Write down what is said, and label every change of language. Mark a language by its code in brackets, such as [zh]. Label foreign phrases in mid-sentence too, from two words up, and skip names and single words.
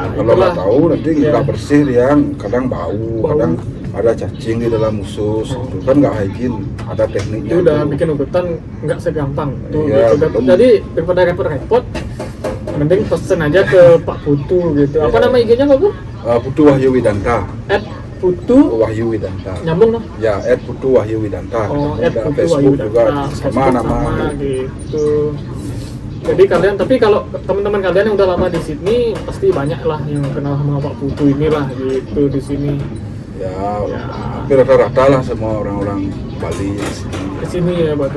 [id] Kalau nggak tahu nanti Ya. nggak bersih dia kadang bau, Bau. kadang ada cacing di dalam usus, itu kan nggak hygiene. Ada tekniknya. Itu udah itu. bikin urutan nggak segampang tuh. Iya, Gitu. betul. Jadi daripada repot-repot, mending pesen aja ke Pak Putu gitu. Apa Iya. nama IG-nya Pak Bu? Putu Wahyu Widanta. @putu Wahyu Widanta. nyambung dong. Ya, Putu Wahyu Widanta. Oh, Ada Putu Facebook Wahyu juga Widanta. sama Facebook nama. sama gitu. Jadi kalian, tapi kalau teman-teman kalian yang udah lama di sini pasti banyak lah yang kenal sama Pak Putu inilah gitu di sini. Ya, Ya. hampir rata-rata lah semua orang-orang Bali di sini. Di sini ya berarti.